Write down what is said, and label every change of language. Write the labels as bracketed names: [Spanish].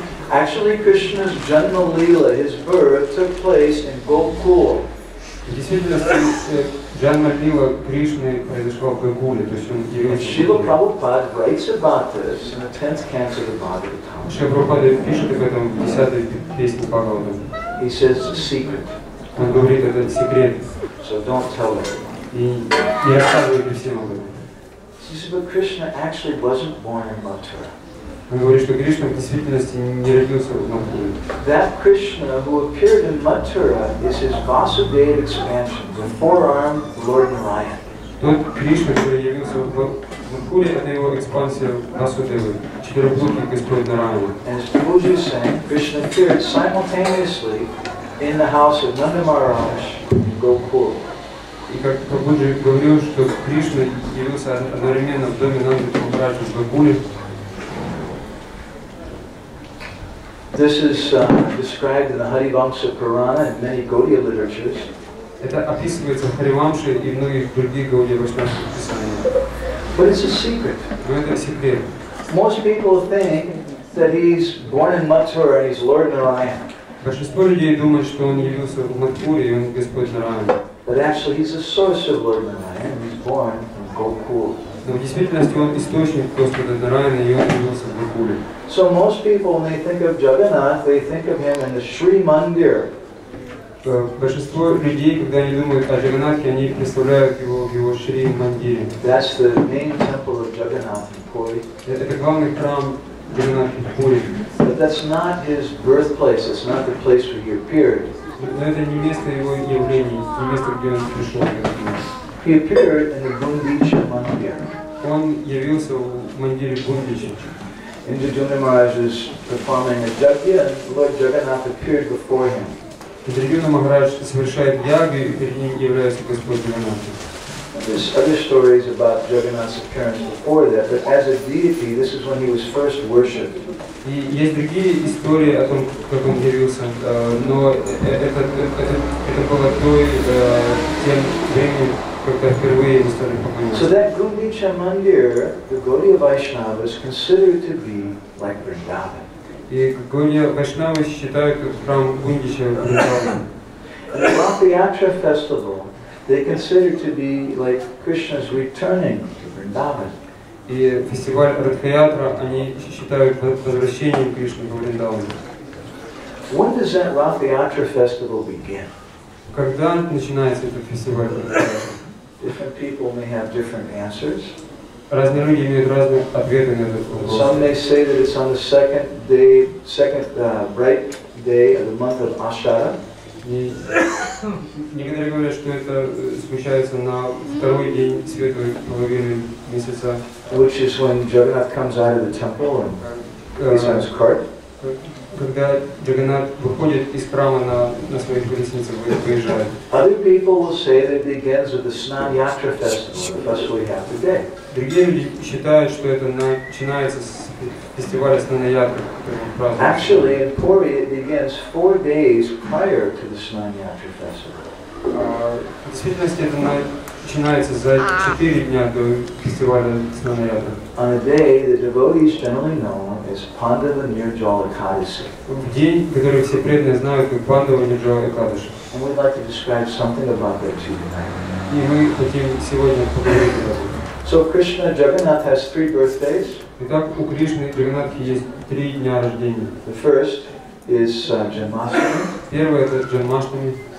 [English] Actually, Krishna's Janma Leela, his birth, took place in Gokul. [Russian] В действительности, Джанма Лила Кришны произошла в Гокуле, то есть он явился. [English] Srila Prabhupada writes about this in the 10th canto of the Bhagavatam. [Russian] Шрила Прабхупада пишет об этом в 10-й песне Бхагаватам. [English] He says it's a secret, [Russian] Он говорит, это секрет, [English] so don't tell everyone. [Russian] и не рассказывайте всем об этом. [English] He says, but Krishna actually wasn't born in Mathura. [Russian] Он говорит, что Кришна в действительности не родился в Мадхуре. [English] That Krishna who appeared in Mathura is his Vasudeva expansion, the four-armed Lord Narayan. [Russian] Тот Кришна, который явился в Мадхуре, это его экспансия Васудевы, четырехрукий Господь Нараяна. [English] And as Prabhuji is saying, Krishna appeared simultaneously in the house of Nanda Maharaj in Gokul. [Russian] И как Прабхуджи говорил, что Кришна явился одновременно в доме Нанды Махараджа в Гокуле. [English] This is described in the Harivamsa Purana and many Gaudiya literatures. [Russian] Это описывается в Харивамше и многих других Гаудия Вайшнавских писаниях. [English] But it's a secret. [Russian] Но это секрет. [English] Most people think that he's born in Mathura and he's Lord Narayan. [Russian] Большинство людей думают, что он явился в Мадхуре и он Господь Нараян. [English] But actually he's the source of Lord Narayan. He's born in Gokul. [Russian] Но в действительности он источник Господа Нараяна, и он явился в Гокуле. [English] So most people, when they think of Jagannath, they think of him in the Sri Mandir. [Russian] Большинство людей, когда они думают о Джаганнатхе, они представляют его в его Шри Мандире. [English] That's the main temple of Jagannath in Puri. [Russian] Это главный храм Джаганнатхи в Пури. [English] But that's not his birthplace. It's not the place where he appeared. [Russian] Но это не место его явлений, не место, где он пришел в этот мир. [English] He appeared in the Gundicha Mandir. [Russian] Он явился в мандире Гундичи. [English] Indra Maharaj is performing a yajna and Lord Jagannath appeared before him. [Russian] Индрагюна Махарадж совершает ягу, и перед ним является Господь Джаганнатх. [English] There's other stories about Jagannath's appearance before that, but as a deity, this is when he was first worshipped. [Russian] И есть другие истории о том, как он явился, но это было тем временем, когда впервые ему стали поклоняться. [English] So that Gundicha Mandir, the Gaudiya Vaishnavas considered to be like Vrindavan. [Russian] И Гаудия Вайшнавы считают храм Гундича Вриндаваном. [English] And the Rath Yatra festival, they consider to be like Krishna's returning to Vrindavan. [Russian] И фестиваль Радха-ятра они считают возвращением Кришны в Вриндаван. [English] When does that Rath Yatra festival begin? [Russian] Когда начинается этот фестиваль Радха-ятра? [English] Different people may have different answers. [Russian] Разные люди имеют разные ответы на этот вопрос. [English] Some may say that it's on the second bright day of the month of Ashara. [Russian] И некоторые говорят, что это случается на второй день светлой половины месяца. [English] Which is when Jagannath comes out of the temple and he's on his cart. [Russian] Когда Джаганнат выходит из храма на своих колесницах, выезжает. [English] Other people will say that it begins with the Snana Yatra festival, the festival we have today. [Russian] Другие люди считают, что это начинается с фестиваля Снана Ятры, который мы празднуем. [English] Actually, in Puri, it begins 4 days prior to the Snana Yatra festival. [Russian] В действительности это начинается за 4 дня до фестиваля Снана Ятры. [English] On a day that devotees generally know as Pandava Nirjala Ekadasi. [Russian] В день, который все преданные знают как Пандава Нирджала Экадаши. [English] And we'd like to describe something about that to you tonight. [Russian] И мы хотим сегодня поговорить об этом. [English] So Krishna Jagannath has 3 birthdays. [Russian] Итак, у Кришны и Джаганнатхи есть 3 дня рождения. [English] The first is Janmashtami. [Russian] Первый это Джанмаштами.